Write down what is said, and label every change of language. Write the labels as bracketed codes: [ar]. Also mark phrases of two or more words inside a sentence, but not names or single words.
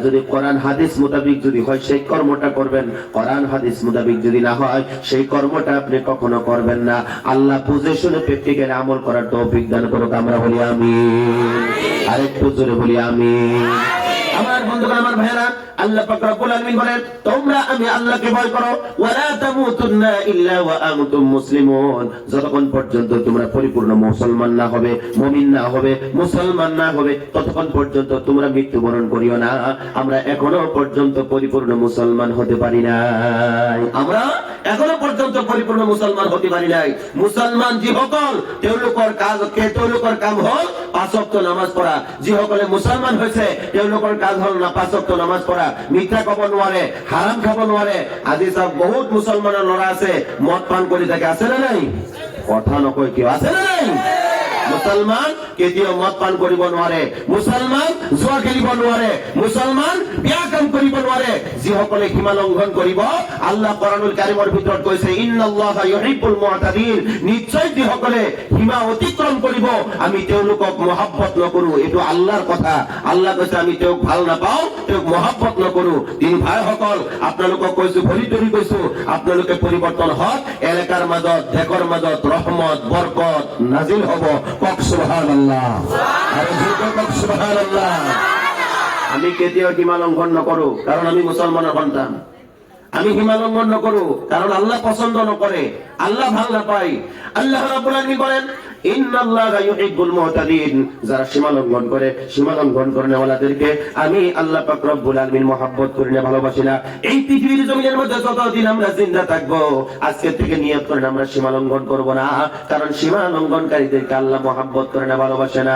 [bn] যদি কোরআন হাদিস মোতাবিক যদি হয় সেই কর্মটা করবেন, কোরআন হাদিস মোতাবিক যদি না হয় সেই কর্মটা আপনি কখনো করবেন না। আল্লাহ বুঝে শুনে প্র্যাকটিক্যালি আমল করার তৌফিক দান করুক। আমরা বলি আমিন। আরেকটু জোরে বলি আমিন। আমার বন্ধুগণ, আমার ভাইরা, আল্লাহ পাক [ar] رب العالمين [bn] বলেন, তোমরা আমি আল্লাহকে ভয় করো, [ar] ولا تموتن إلا وأنتم مسلمون. [bn] যতক্ষণ পর্যন্ত তোমরা পরিপূর্ণ মুসলমান না হবে, মুমিন না হবে, মুসলমান না হবে, ততক্ষণ পর্যন্ত তোমরা মৃত্যুবরণ করিও না। আমরা এখনো পর্যন্ত পরিপূর্ণ মুসলমান হতে পারি নাই। আমরা এখনো পর্যন্ত পরিপূর্ণ মুসলমান হতে পারি নাই। [as] মুসলমান যিসকল, তেওঁলোকৰ কাম হল 5 ওয়াক্ত নামাজ পড়া। যিসকলে মুসলমান হয়েছে তেওঁলোকৰ কাজ হল না 5 ওয়াক্ত নামাজ পড়া। মিথ্যা কব নোৱাৰে, হারাম খাব নোৱাৰে। আজি সব বহুত মুসলমানের লড়া আছে, মদ পান কৰি থাকে, আছে না নাই? কথা নকয় কিয়, আছে না নাই? মুসলমান কেতিয়াও মদ পান কৰিব নোৱাৰে, মুসলমান জুৱা খেলিব নোৱাৰে, মুসলমান বিয়া কাম কৰিব নোৱাৰে। যিসকলে সীমা লংঘন কৰিব, আল্লাহ কোরআনুল কারীমৰ ভিতৰত কৈছে, [ar] إن الله يحب المعتدين. [as] নিশ্চয় যিসকলে সীমা অতিক্ৰম কৰিব, আমি তেওঁলোকক মহব্বত নকৰো। এইটো আল্লাহৰ কথা। আল্লাহ কৈছে আমি তেওঁক ভাল নাপাওঁ, তেওঁক মহব্বত নকৰো। দিন ভাইসকল, আপোনালোকক কৈছো, ভৰি ধৰি কৈছো, আপোনালোকে পৰিৱৰ্তন হওক। এলেকাৰ মাজত, দেশৰ মাজত ৰহমত, বৰকত নাজিল হ'ব। কক সুবহানাল্লাহ। আৰু জোৰকৈ কক সুবহানাল্লাহ। আমি কেতিয়াও সীমা লংঘন নকৰো, [bn] কারণ আমি মুসলমানের সন্তান। [as] আমি সীমা লঙ্ঘন নকৰো, কারণ আল্লাহ পছন্দ নকৰে, আল্লাহ ভাল নাপায়। [bn] আল্লাহ [ar] رب العالمين [bn] বলেন, [ar] إن الله يحب المعتدين. [bn] যারা সীমা লঙ্ঘন করে, সীমা লঙ্ঘন করেওয়ালাদেরকে আমি আল্লাহ পাক [ar] رب العالمين [bn] মহব্বত করি না, ভালোবাসি না। এই পৃথিবীর জমিনের মধ্যে যতদিন আমরা জিন্দা থাকবো, আজকে থেকে নিয়ত করেন আমরা সীমা লঙ্ঘন করব না, কারণ সীমা লঙ্ঘনকারীদেরকে আল্লাহ মহব্বত করে না, ভালোবাসে না।